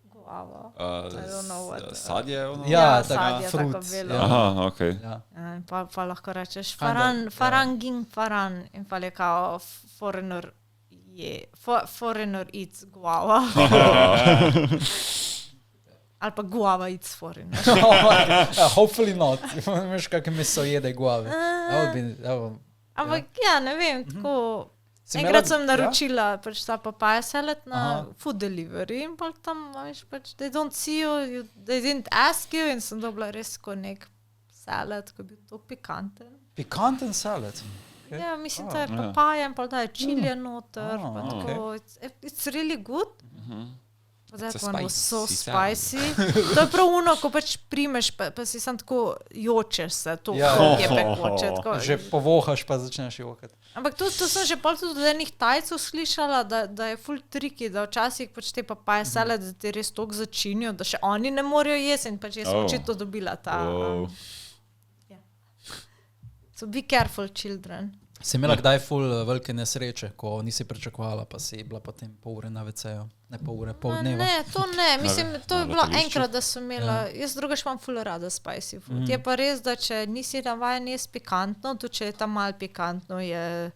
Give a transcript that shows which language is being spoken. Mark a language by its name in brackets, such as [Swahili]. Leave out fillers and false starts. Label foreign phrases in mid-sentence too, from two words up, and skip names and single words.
[Slovenian] Sadje? Ja, sadje, tako belo. Aha, okej. Pa lahko rečeš faranging faran in pa je kao [English] foreigner eats guava. [Slovenian] Ali pa [English] guava eats foreigner. Hopefully not. [Slovenian] Imaš kakve meso jede guave. Ampak ja, ne vem, tako... Enkrat sem naročila pač ta [English] papaya salad [Slovenian] na [English] food delivery [Slovenian] in pa tam, veš, pač, [English] they don't see you, they didn't ask you [Slovenian] in sem dobila res ko nek salad, ko je bil to pikanten. Pikanten salad? Okay. Ja, mislim, to je papaya in pa da je čilija noter, pa tako, [English] it's really good. That one was so spicy. [Slovenian] To je prav ono, ko pač primeš, pa si sam tako jočeš se, to je pekoče. Že povohaš, pa začneš jokati. Ampak to sem že pol tudi od enih Tajcev slišala, da je ful triki, da včasih pač te [English] papaya salad, [Slovenian] da te res toliko začinijo, da še oni ne morejo jesti in pač jaz sem očitno dobila ta. [English] So be careful, children. [Slovenian] Si imela kdaj ful velike nesreče, ko nisi pričakovala, pa si bila potem pol ure na WC-ju? Ne pol ure, pol dneva? Ne, to ne. Mislim, to je bilo enkrat, da sem imela... Jaz drugač imam ful rada [English] spicy food. [Slovenian] Je pa res, da če nisi navajen jesti pikantno, tudi če je tam malo pikantno, je...